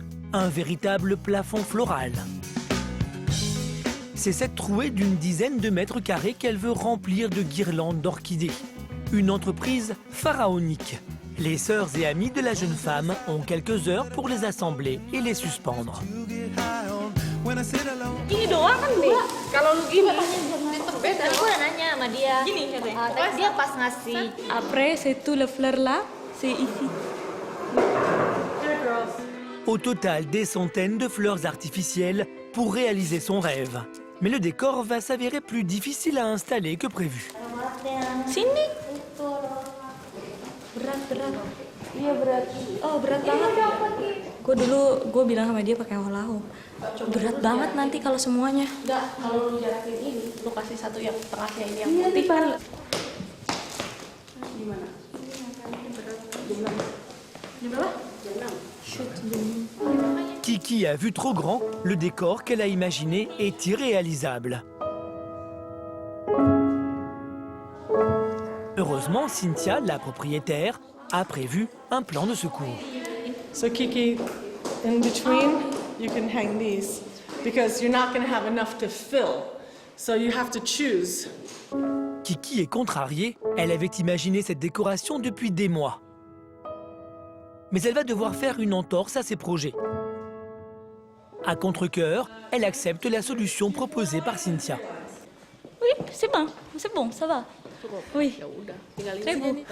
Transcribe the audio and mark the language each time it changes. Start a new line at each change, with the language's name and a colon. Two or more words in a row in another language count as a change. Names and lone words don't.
French: Un véritable plafond floral. C'est cette trouée d'une dizaine de mètres carrés qu'elle veut remplir de guirlandes d'orchidées. Une entreprise pharaonique. Les sœurs et amies de la jeune femme ont quelques heures pour les assembler et les suspendre.
Indonesian: Gini doang kan deh. Kalau lu gini, aku udah nanya sama dia. Gini katanya. Dia pas ngasih.
French: Après, c'est tout le fleur là, c'est ici. Au total, des centaines de fleurs artificielles pour réaliser son rêve. Mais le décor va s'avérer plus difficile à installer que prévu.
Indonesian: Sini. Berat. Iya berat. Oh berat banget. Gue bilang sama dia pakai holahu. Berat banget nanti kalau semuanya. Enggak, kalau lu jarakin ini, lu kasih satu yang tengahnya ini yang putih. Gimana? Di berapa?
French: Kiki a vu trop grand, le décor qu'elle a imaginé est irréalisable. Heureusement, Cynthia, la propriétaire, a prévu un plan de secours.
English: So Kiki, in between, you can hang these because you're not going to have enough to fill. So you have to choose.
French: Kiki est contrariée, elle avait imaginé cette décoration depuis des mois. Mais elle va devoir faire une entorse à ses projets. À contre-cœur, elle accepte la solution proposée par Cynthia. Oui, c'est bon, ça va. Oui, très beau.